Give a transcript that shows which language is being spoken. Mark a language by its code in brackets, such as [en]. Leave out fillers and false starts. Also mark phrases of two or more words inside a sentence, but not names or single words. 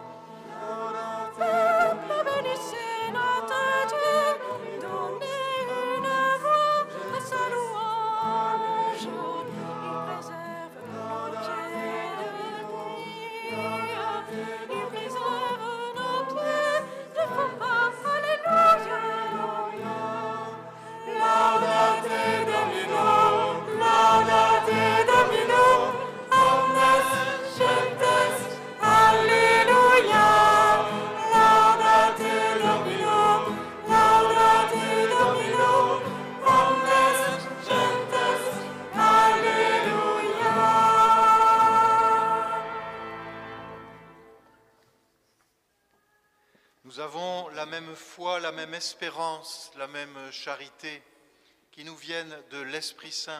[fr] Peuple, bénissez notre Dieu, donnez une voix à sa louange. Il préserve nos pieds de nuit, il préserve nos pieds de faux pas. Alléluia. [la] Laudate Domino, laudate Domino, omnes gentes, Alléluia. Laudate Domino, laudate Domino, omnes gentes, Alléluia. [fr] Nous avons la même foi, la même espérance, la même charité qui nous viennent de l'Esprit Saint.